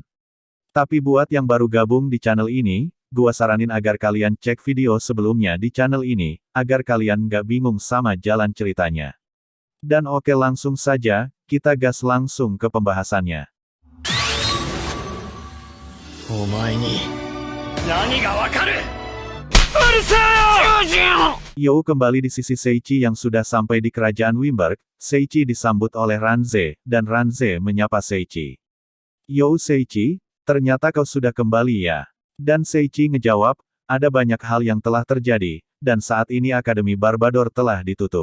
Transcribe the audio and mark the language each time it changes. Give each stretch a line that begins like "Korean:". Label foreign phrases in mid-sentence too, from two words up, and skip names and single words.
Indonesian: Tapi buat yang baru gabung di channel ini, gua saranin agar kalian cek video sebelumnya di channel ini, agar kalian nggak bingung sama jalan ceritanya. Dan oke langsung saja, kita gas langsung ke pembahasannya.
Japanese: お前に何がわかる。
Indonesian: Yo kembali di sisi Seiichi yang sudah sampai di kerajaan Wimberg. Seiichi disambut oleh Ranze, dan Ranze menyapa Seiichi. Yo Seiichi, ternyata kau sudah kembali ya. Dan Seiichi ngejawab, ada banyak hal yang telah terjadi, dan saat ini Akademi Barbador telah ditutup.